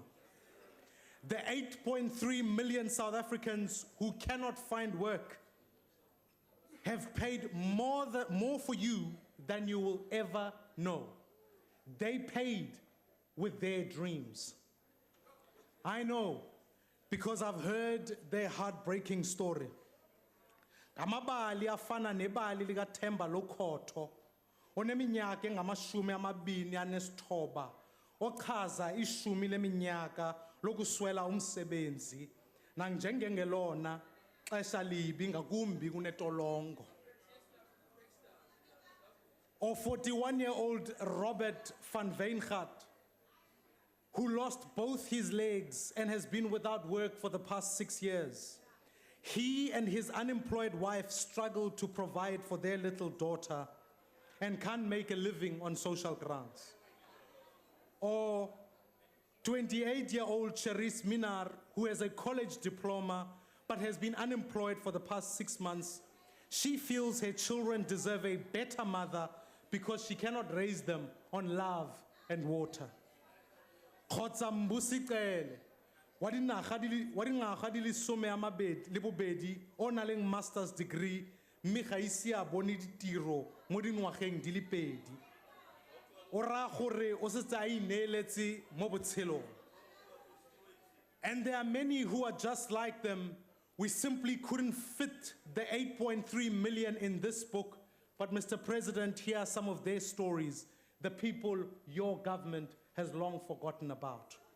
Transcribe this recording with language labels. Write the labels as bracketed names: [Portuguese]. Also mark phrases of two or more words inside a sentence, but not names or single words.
[English] The 8.3 million South Africans who cannot find work have paid more for you than you will ever know. They paid with their dreams. I know, because I've heard their heartbreaking story. [Xhosa] Amabali afana nebali lika Themba Lokhotho oneminyaka engamashumi amabini anesithoba ochaza ishumi leminyaka lokuswela umsebenzi nanjengengelona xesha libi ngakumbi kunetolongo. [English] Or 41-year-old Robert van Weingaard, who lost both his legs and has been without work for the past 6 years. He and his unemployed wife struggle to provide for their little daughter and can't make a living on social grants. Or 28-year-old Cherise Minar, who has a college diploma but has been unemployed for the past 6 months. She feels her children deserve a better mother because she cannot raise them on love and water. [Tswana] Kgotsa Mbusiqele, wa dinaga di le 12 o na leng [English] master's degree [Tswana] mme ga ise a bone ditiro mo dingwageng di le 2. O ra gore o setse a ineeletse mo botshelong. [English] And there are many who are just like them. We simply couldn't fit the 8.3 million in this book. But Mr. President, here are some of their stories, the people your government has long forgotten about.